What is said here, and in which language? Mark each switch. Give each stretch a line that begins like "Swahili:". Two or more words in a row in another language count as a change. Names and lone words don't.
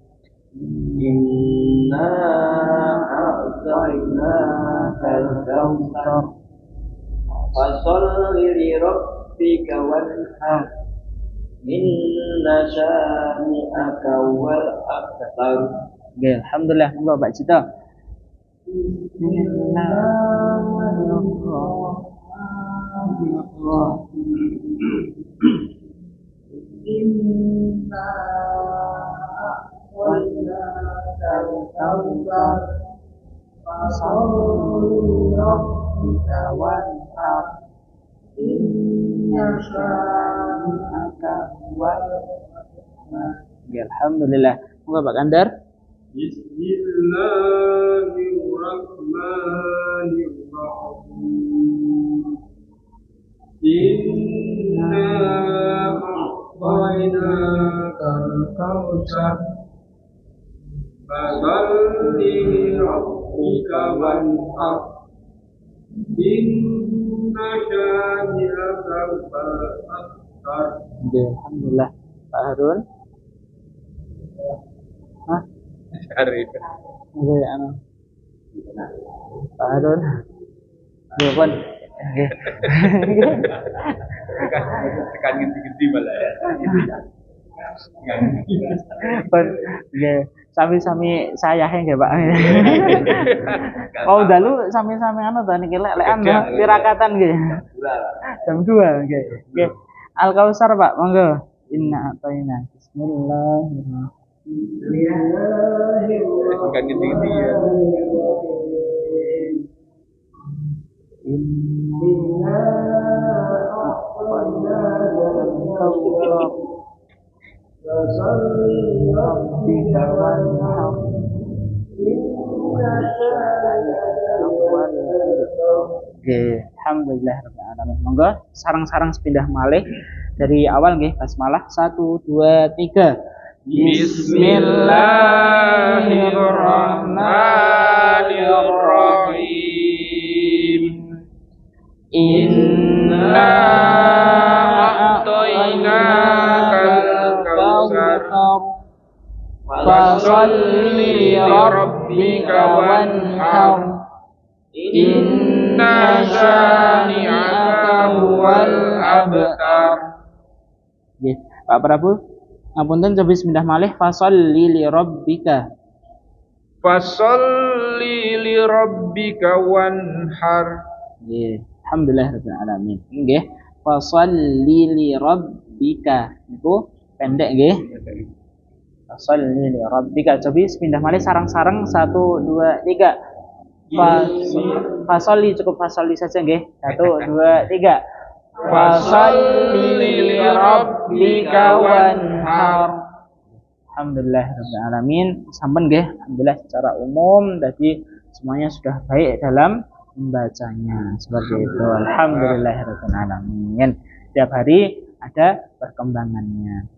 Arabic: إنا أعطيناك الكوثر. فصل لربك وانحر. إن شانئك هو الأبتر.
Javanese: Ya, alhamdulillah. Monggo Pak Cito.
Arabic: إنا أعطيناك الكوثر. فصل لربك وانحر. إن شانئك هو الأبتر.
Javanese: Ya, alhamdulillah. Monggo Pak Kandar.
Arabic: Bismillahirrahmanirrahim. إنا أعطيناك الكوثر. فصل لربك wanhar. إن شانئك هو الأبتر. Alhamdulillah.
Javanese: Pak Harun. Hah? Cari. Nggih anu. Pak Harun. Nggih pun. Nggih. Tekan genti-genti malah ya. Pun nggih sami-sami sayahe nggih Pak. Oh dalu sami-sami anu to niki lek-lekan tirakatan nggih. Jam 2 nggih. Nggih. Al Kausar Pak, monggo.
Arabic: إنا أعطينا. Bismillahirrahmanirrahim. Tekan genti-genti ya. إنا أعطينا الكوثر. فصل ربك وانحر. إن شانئك هو الأبتر. Oke, الحمد لله رب العالمين.
Javanese: Monggo sarang-sarang sepindah malih
Indonesian: dari awal
Javanese: nggih basmalah 1 2 3.
Arabic: Bismillahirrahmanirrahim. إنا أعطيناك الكوثر. فصل لربك وانحر. إن شانئك هو الأبتر.
Javanese: Nggih, Pak Prabu. Ngapunten coba bismillah malih
Arabic: فصل لربك. فصل لربك وانحر. Nggih, الحمد لله رب العالمين. Nggih, فصل لربك.
Javanese: Niku pendek nggih.
Arabic: فصل لربك.
Javanese: Coba pindah malih sarang-sarang 1 2 3. Fasalli
Indonesian: cukup fasalli saja
Javanese: nggih. 1 2 3.
Arabic: فصل لربك وانحر. الحمد لله رب العالمين.
Javanese: Sampun nggih,
Indonesian: alhamdulillah secara umum tadi semuanya sudah baik dalam membacanya. Seperti itu.
Arabic: الحمد لله رب العالمين. Setiap hari ada perkembangannya.